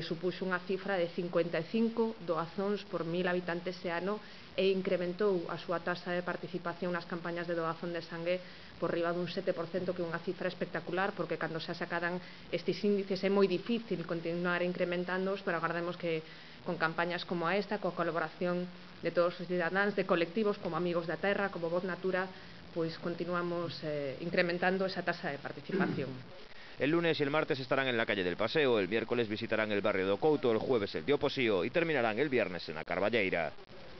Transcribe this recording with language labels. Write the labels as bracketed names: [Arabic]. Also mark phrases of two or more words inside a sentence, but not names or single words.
[Galician] supuxo unha cifra de 55 doazóns por 1.000 habitantes ese ano, e incrementou a súa taxa de participación nas campañas de doazón de sangue por riba dun 7%, que é unha cifra espectacular, porque cando se acadan estes índices é moi difícil continuar incrementándoos, pero agardemos que con campañas como esta, coa colaboración de todos os cidadáns, de colectivos como Amigos da Terra, como Voz Natura, pois continuamos incrementando esa taxa de participación. [Spanish] El lunes y el martes estarán en la calle del Paseo, el miércoles visitarán el barrio do Couto, el jueves el de Oposío y terminarán el viernes en la Carballeira.